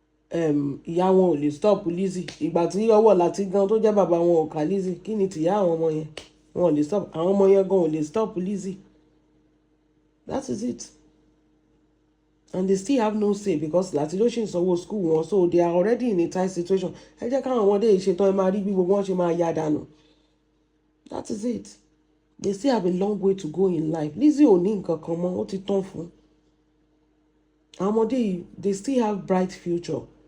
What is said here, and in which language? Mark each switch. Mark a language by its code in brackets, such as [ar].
[yo] ìyá wọn ò lè stop Lizzy ìgbà tí ọwọ́ láti gan tó jẹ́ bàbá wọn ò ká Lizzy kí ni tìyá àwọn ọmọ yẹn wọn ò lè stop àwọn ọmọ yẹn gan ò lè stop Lizzy. [en] That is it. And they still have no say because [yo] láti ló ṣì ń sanwó school wọn [en] so they are already in a tight situation. [yo] Ẹ jẹ́ káwọn ọmọdé yìí ṣetán ẹ máa rí bí gbogbo wọn ṣe máa ya dànù. [en] That is it. They still have a long way to go in life. [yo] Lizzy ò ní nǹkan kan mọ́ ó ti tán fún. Àwọn ọmọdé yìí [en] they still have bright future.